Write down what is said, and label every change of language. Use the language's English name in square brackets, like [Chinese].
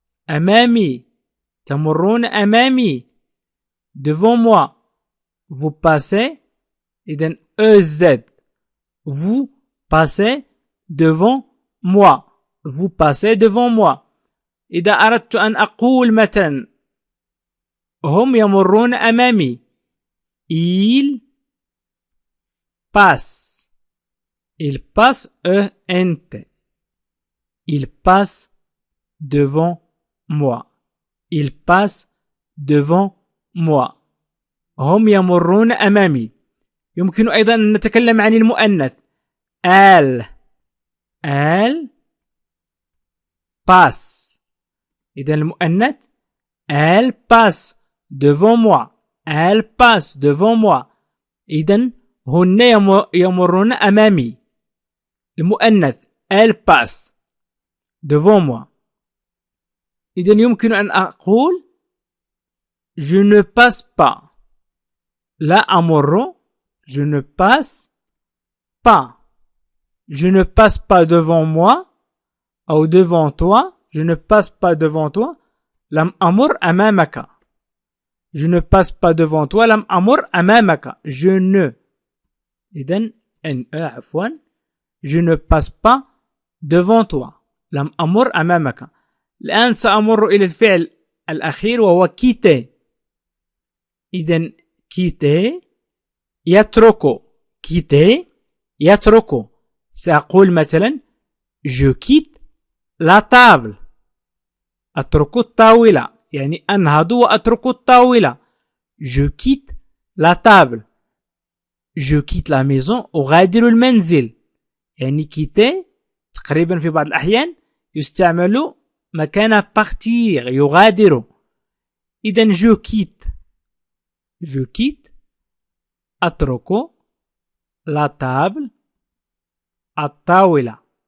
[Arabic] أمامي، تمرون أمامي devant moi. [French] vous passez. إذن EZ vous passez devant moi. vous passez devant moi. [Arabic] إذا أردت أن أقول مثلا هم يمرون أمامي [French] ils passent. ils passent ENT. ils passent devant moi. ils passent devant moi. [Arabic] هم يمرون أمامي. يمكن أيضا أن نتكلم عن المؤنث elle passe. [French] إذا المؤنث elle passe devant moi. elle passe devant moi. [Arabic] إذا هن يمرون أمامي. [French] المؤنث elle passe devant moi. [Arabic] إذا يمكن أن أقول [French] je ne passe pas. [Arabic] لا أمر. [French] je ne passe pas. je ne passe pas devant moi أو devant toi. je ne passe pas devant toi. [Arabic] لم أمر أمامك. [French] je ne passe pas devant toi. [Arabic] لم أمر أمامك. [French] je ne. [Arabic] إذن عفوا. [French] je ne passe pas devant toi. [Arabic] لم أمر أمامك. الآن سأمر إلى الفعل الأخير وهو quitter. إذن quitter يترك. quitter يترك. سأقول مثلا [French] je quitte la table. [Arabic] أترك الطاولة يعني أنهض وأترك الطاولة. [French] je quitte la table. je quitte la maison. [Arabic] أغادر المنزل. يعني quitter تقريبا في بعض الأحيان يستعمل مكان partir يغادر. [French] إذن je quitte. je quitte [Arabic] أترك [French] la table الطاولة.